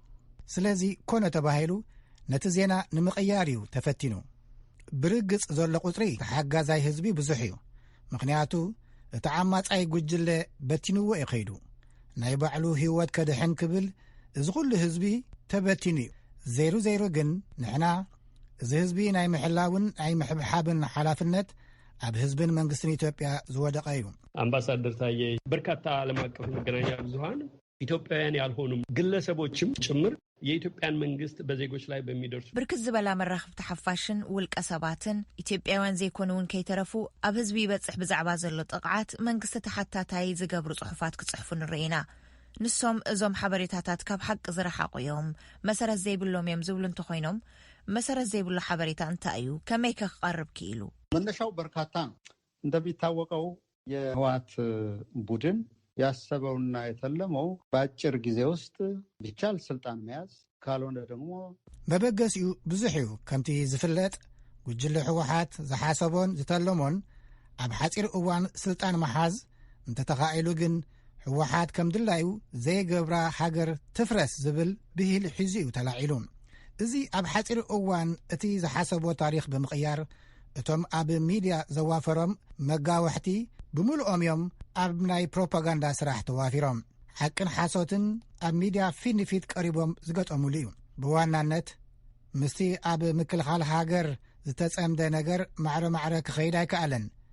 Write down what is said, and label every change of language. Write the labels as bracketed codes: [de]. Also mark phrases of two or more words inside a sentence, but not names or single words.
[ti] ስለዚ ኮነ ተባሂሉ ነቲ ዜና ንምቕያር እዩ ተፈቲኑ። ብርግጽ ዘሎ ቁፅሪ ሓጋዛይ ህዝቢ ብዙሕ እዩ። ምክንያቱ እቲ ዓማጻይ ጉጅለ በቲንዎ ይኸይዱ ናይ ባዕሉ ህይወት ከድሕን ክብል እዚ ኩሉ ህዝቢ ተበቲኑ እዩ። ዘይሩ ግን ንሕና እዚ ህዝቢ ናይ ምሕላውን ናይ ምሕብሓብን ሓላፍነት ኣብ ህዝብን መንግስትን ኢትዮጵያ ዝወደቀ እዩ። [am] አምባሳደር ታዬ በርካታ ዓለም አቀፍ መገናኛ ብዙሃን ኢትዮጵያውያን ያልሆኑ ግለሰቦችም ጭምር የኢትዮጵያን መንግስት በዜጎች ላይ በሚደርሱ [ti] ብርክት ዝበላ መራኽብቲ ሓፋሽን ውልቀ ሰባትን ኢትዮጵያውያን ዘይኮኑውን ከይተረፉ ኣብ ህዝቢ ይበፅሕ ብዛዕባ ዘሎ ጥቕዓት መንግስቲ ተሓታታይ ዝገብሩ ጽሑፋት ክጽሕፉ ንርኢና። ንሶም እዞም ሓበሬታታት ካብ ሓቂ ዝረሓቑ እዮም፣ መሰረት ዘይብሎም እዮም ዝብሉ እንተኾይኖም መሰረት ዘይብሉ ሓበሬታ እንታይ እዩ? ከመይ ክቐርብ ክኢሉ? [am] መነሻው በርካታ ነው። እንደሚታወቀው የህወሓት ቡድን ያሰበውና የተለመው በአጭር ጊዜ ውስጥ ቢቻል ስልጣን መያዝ ካልሆነ ደግሞ [ti] መበገሲኡ ብዙሕ እዩ። ከምቲ ዝፍለጥ ጉጅለ ህወሓት ዝሓሰቦን ዝተለሞን ኣብ ሓፂር እዋን ስልጣን መሓዝ እንተተኻኢሉ ግን ህወሓት ከም ድላዩ ዘይገብራ ሃገር ትፍረስ ዝብል ብሂል ሒዙ እዩ ተላዒሉ። እዚ ኣብ ሓፂር እዋን እቲ ዝሓሰቦ ታሪክ ብምቕያር እቶም ኣብ ሚድያ ዘዋፈሮም መጋወሕቲ ብምልኦም እዮም ኣብ ናይ ፕሮፓጋንዳ ስራሕ ተዋፊሮም ሓቅን ሓሶትን ኣብ ሚድያ ፊት ንፊት ቀሪቦም ዝገጠሙሉ እዩ። ብዋናነት ምስቲ ኣብ ምክልኻል ሃገር ዝተጸምደ ነገር ማዕረ ክኸይድ ኣይከኣለን።